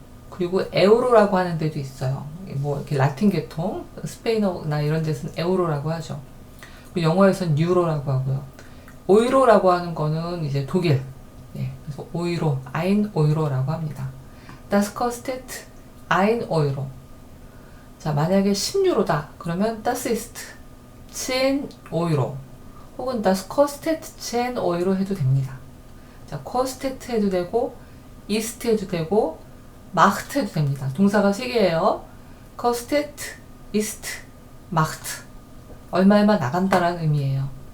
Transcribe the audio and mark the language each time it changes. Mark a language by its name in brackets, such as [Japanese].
[Korean] 그리고 에우로라고 하는 데도 있어요. 뭐 이렇게 라틴 계통, 스페인어나 이런 데서는 에우로라고 하죠. 영어에서는 유로라고 하고요. 오이로라고 하는 거는 이제 독일. 네, 그래서 오이로, ein Euro라고 합니다. [German] Das kostet 1 Euro. [Korean] 자, 만약에 10유로다. 그러면 [German] das ist 10 Euro. [Korean] 혹은 [German] das kostet 10 Euro [Korean] 해도 됩니다. 자, kostet 해도 되고, ist 해도 되고, macht 해도 됩니다. 동사가 3개예요. kostet, ist, macht. 얼마 나간다라는 의미예요.